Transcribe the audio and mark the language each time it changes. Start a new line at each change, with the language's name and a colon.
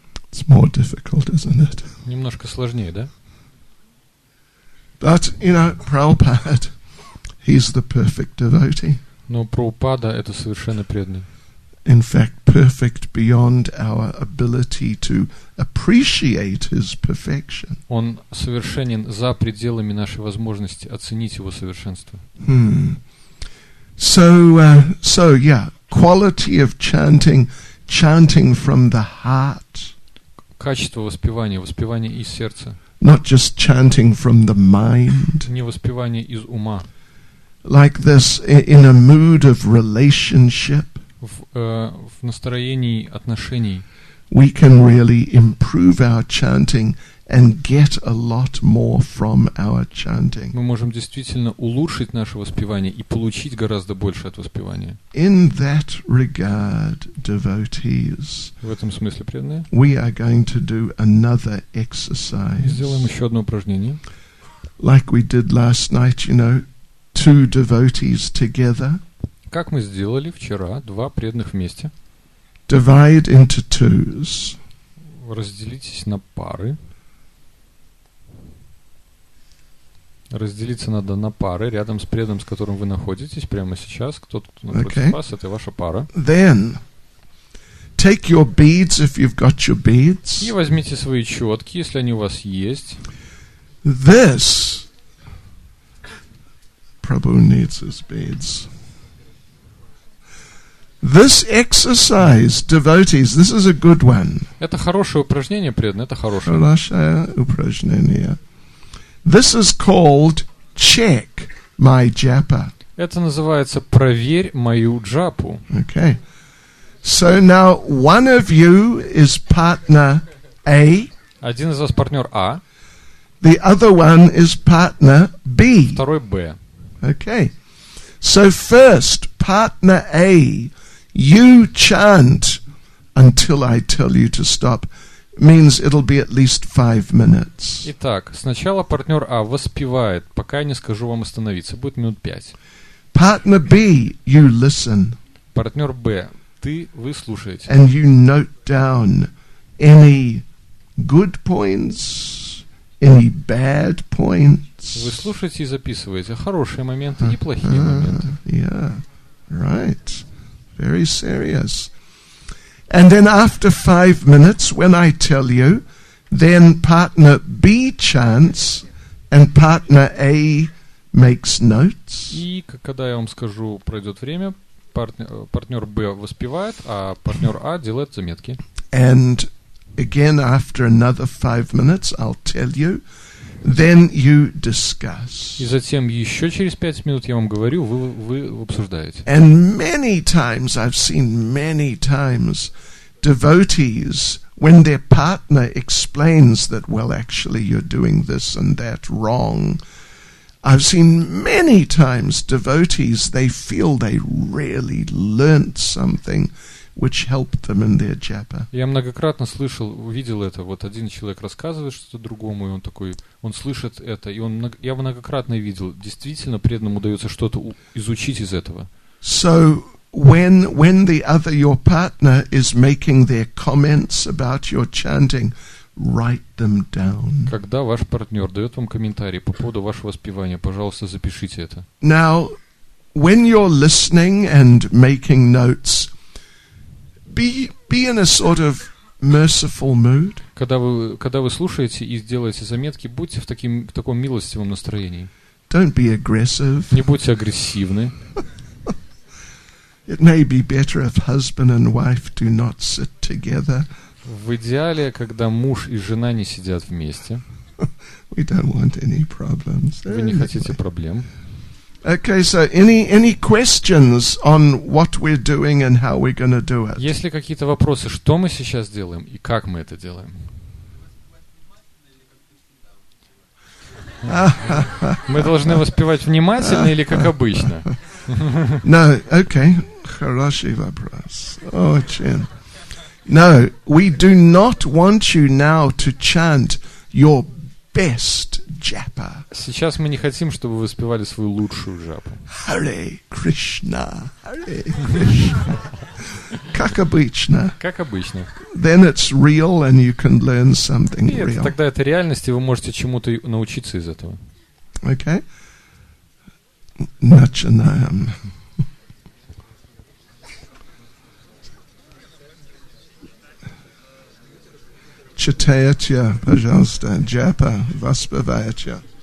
English: It's more difficult, isn't it?
Russian: Немножко сложнее, да?
English: But, Prabhupada, he's the perfect devotee.
Russian: Но Прабхупада — это совершенно преданный.
English: In fact, perfect beyond our ability to appreciate his perfection.
Russian: Он совершенен за пределами нашей возможности оценить его совершенство.
English: So yeah, quality of chanting from the heart.
Russian: Качество воспевания, воспевание из сердца.
English: Not just chanting from the mind.
Russian: Не воспевание из ума.
English: Like this, in a mood of relationship.
Russian: В настроении отношений.
English: We can really improve our chanting and get a lot more from our chanting.
Russian: Мы можем действительно улучшить наше воспевание и получить гораздо больше от воспевания.
English: In that regard, devotees,
Russian: В этом смысле, преданные,
English: we are going to do another exercise.
Russian: сделаем еще одно упражнение.
English: Like we did last night, 2 devotees together.
Russian: Как мы сделали вчера, 2 преданных вместе.
English: Divide into 2s.
Russian: Разделитесь на пары. Разделиться надо на пары рядом с преданным, с которым вы находитесь прямо сейчас. Кто напротив вас, это ваша пара.
English: Then, take your beads if you've got your beads.
Russian: И возьмите свои четки, если они у вас есть.
English: This, Prabhu needs his beads. This exercise, devotees, this is a good one.
Russian: Это хорошее упражнение, преданные, это хорошее. Хорошее упражнение.
English: This is called check my japa.
Russian: Это называется «проверь мою джапу».
English: Okay. So now one of you is partner A.
Russian: Один из вас партнер А,
English: The other one is partner B.
Russian: второй Б.
English: Okay. So first, partner A, you chant until I tell you to stop. Means it'll be at least 5 minutes.
Russian: Итак, сначала партнер А воспевает, пока я не скажу вам остановиться. Будет минут 5.
English: Partner B, you listen.
Russian: Партнер Б, вы слушаете.
English: And you note down any good points, any bad points.
Russian: Вы слушаете и записываете хорошие моменты и плохие моменты.
English: Yeah, right. Very serious. And then after 5 minutes, when I tell you, then partner B chants and partner A makes notes.
Russian: И когда я вам скажу, пройдет время, партнер Б воспевает, а партнер А делает заметки.
English: And again, after another 5 minutes, I'll tell you, then you discuss.
Russian: И затем еще через 5 минут я вам говорю, вы обсуждаете.
English: And many times, I've seen many times, devotees, when their partner explains that, well, actually you're doing this and that wrong, I've seen many times devotees, they feel they really learnt something which helped them in their japa.
Russian: Я многократно увидел это. Вот один человек рассказывает что-то другому, и он такой, он слышит это, и я многократно видел, действительно преданному удается что-то изучить из этого.
English: So when your partner is making their comments about your chanting, write them down.
Russian: Когда ваш партнер дает вам комментарий по поводу вашего воспевания, пожалуйста, запишите это.
English: Now, when you're listening and making notes, be in a sort of merciful mood.
Russian: Когда вы слушаете и делаете заметки, будьте в таком милостивом настроении.
English: Don't be aggressive.
Russian: Не будьте агрессивны.
English: It may be better if husband and wife do not sit together.
Russian: В идеале, когда муж и жена не сидят вместе.
English: We don't want any problems.
Russian: Вы не хотите проблем.
English: Okay, so any questions on what we're doing and how we're going to do it?
Russian: Есть ли какие-то вопросы, что мы сейчас делаем и как мы это делаем? Мы должны воспевать внимательно или как обычно?
English: No, okay.
Russian: Хороший вопрос. Очень.
English: No, we do not want you now to chant your best japa.
Russian: Сейчас мы не хотим, чтобы вы воспевали свою лучшую джапу.
Sanskrit: HareKrishna, HareKrishna.
Russian: Как обычно. Как обычно.
English: Then it's real and you can learn something real.
Russian: Тогда это реальность, и вы можете чему-то научиться из этого. Okay? Начинаем. читаете, пожалуйста, джапа, воспеваете.